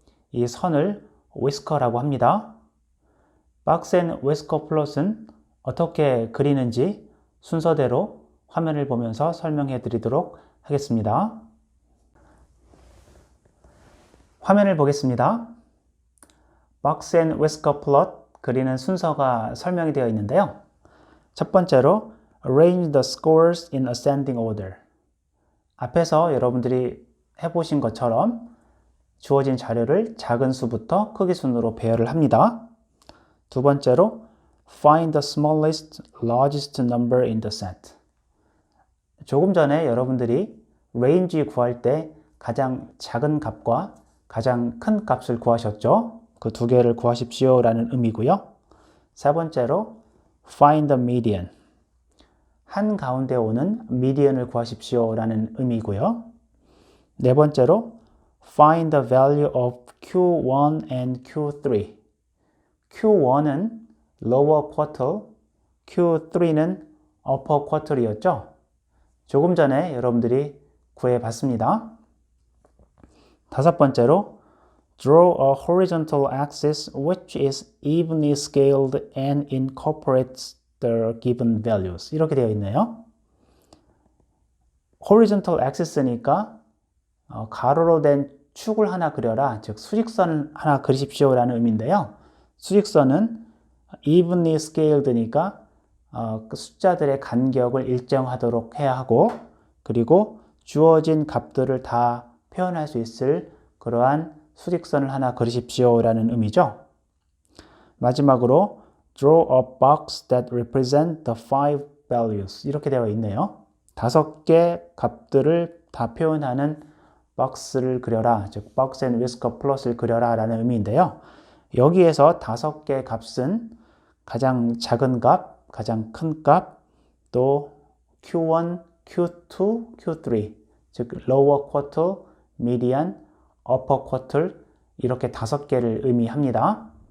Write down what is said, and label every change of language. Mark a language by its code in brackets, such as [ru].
[ko] 이 선을 위스커라고 합니다. 박스 앤 위스커 플롯은 어떻게 그리는지 순서대로 화면을 보면서 설명해 드리도록 하겠습니다. 화면을 보겠습니다. 박스 앤 위스커 플롯 그리는 순서가 설명이 되어 있는데요. 첫 번째로 [en] Arrange the scores in ascending order. [ko] 앞에서 여러분들이 해보신 것처럼 주어진 자료를 작은 수부터 크기 순으로 배열을 합니다. 두 번째로 [en] Find the smallest, largest number in the set. [ko] 조금 전에 여러분들이 range 구할 때 가장 작은 값과 가장 큰 값을 구하셨죠? 그 두 개를 구하십시오 라는 의미고요. 세 번째로 [en] Find the median. [ko] 한 가운데 오는 median을 구하십시오 라는 의미고요. 네 번째로 [en] Find the value of Q1 and Q3. [ko] Q1은 lower quartile, Q3는 upper quartile이었죠. 조금 전에 여러분들이 구해봤습니다. 다섯 번째로 [en] Draw a horizontal axis which is evenly scaled and incorporates the given values. [ko] 이렇게 되어 있네요. horizontal axis니까 가로로 된 축을 하나 그려라, 즉 수직선을 하나 그리십시오 라는 의미인데요. 수직선은 evenly scaled니까 그 숫자들의 간격을 일정하도록 해야 하고, 그리고 주어진 값들을 다 표현할 수 있을 그러한 수직선을 하나 그리십시오 라는 의미죠. 마지막으로 [en] Draw a box that represents the five values. [ko] 이렇게 되어 있네요. 5개 값들을 다 표현하는 박스를 그려라, 즉 박스 앤 위스커 플롯을 그려라 라는 의미인데요. 여기에서 5개 값은 가장 작은 값, 가장 큰 값, 또 Q1, Q2, Q3, 즉 lower quartile, median, upper quartile 이렇게 5개를 의미합니다.